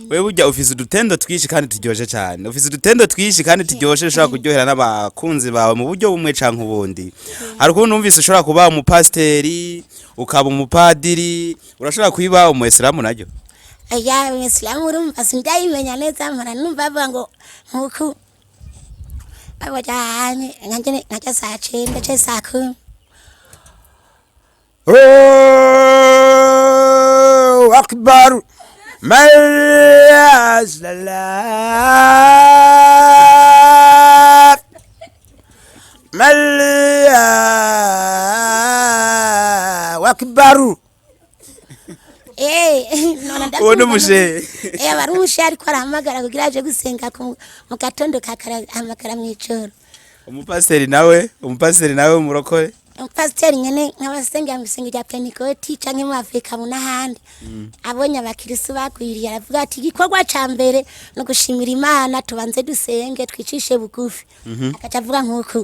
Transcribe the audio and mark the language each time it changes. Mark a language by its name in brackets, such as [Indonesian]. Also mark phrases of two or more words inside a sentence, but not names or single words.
[Rundi] wewe burya ufise udutendo twishi kandi turyoshe cyane ufise udutendo twishi kandi turyoshe ushobora kuryohera n'abakunzi bawe mu buryo bumwe canke ubundi hari ukuntu numvise ushobora kuba umupasteri ukaba umupadiri urashobora kwiba umuislamu naryo aya umuislamu urumva sindayimenya neza mpora numva bavuga ngo nkuko abajanye nganje ngaca saa 9 cyo saa 10 akbar mayas la malia akbar none uwo n'umushe barushe ariko arahamagara kugira aje gusenga mu gatondo hamagara mu ijoro. umupasiteri nawe umurokore Pasiteri nyene nk'abasengera mu isenga rya Pentecote canke mu Afrika mu n'ahandi abonye abakirisu bagwiriye aravuga ati igikorwa ca mbere no gushimira Imana tubanze dusenge twicishe bugufi akaca avuga nk'uko